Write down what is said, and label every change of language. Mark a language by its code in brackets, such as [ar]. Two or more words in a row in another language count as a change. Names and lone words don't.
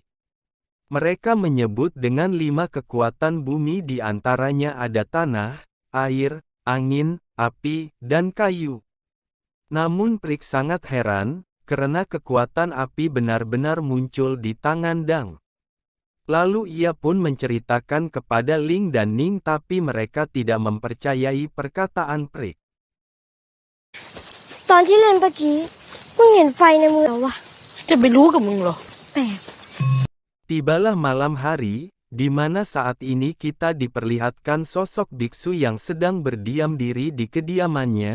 [id] Mereka menyebut dengan 5 kekuatan bumi, di antaranya ada tanah, air, angin, api, dan kayu. Namun Prik sangat heran, karena kekuatan api benar-benar muncul di tangan Dang. Lalu ia pun menceritakan kepada Ling dan Ning, tapi mereka tidak mempercayai perkataan Prik. [th] ตอนที่เล่นเมื่อกี้มึงเห็นไฟในมือเหรอวะ จะไปรู้กับมึงเหรอ แปลก [id] Tibalah malam hari, di mana saat ini kita diperlihatkan sosok biksu yang sedang berdiam diri di kediamannya.